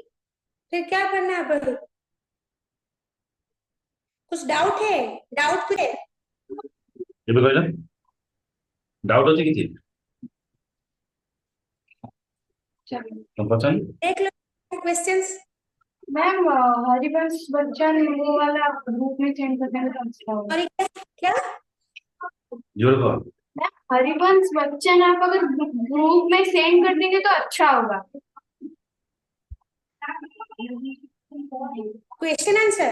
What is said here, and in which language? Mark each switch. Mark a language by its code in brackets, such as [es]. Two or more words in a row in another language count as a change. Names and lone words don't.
[hi] फिर क्या करना है अब? कुछ डाउट है? डाउट है? [or] ଏବେ କହିଲ ଡାଉଟ୍ ଅଛି କିଛି [hi] चलो [or] ତମ ପଚାରିଲି। [hi] देख लो क्वेश्चंस। मैम, हरिवंश बच्चन वो वाला ग्रुप में सेंड कर देंगे तो अच्छा होगा। और ये क्या? जोर कह। मैम, हरिवंश बच्चन आप अगर ग्रुप में सेंड कर देंगे तो अच्छा होगा। क्वेश्चन आंसर?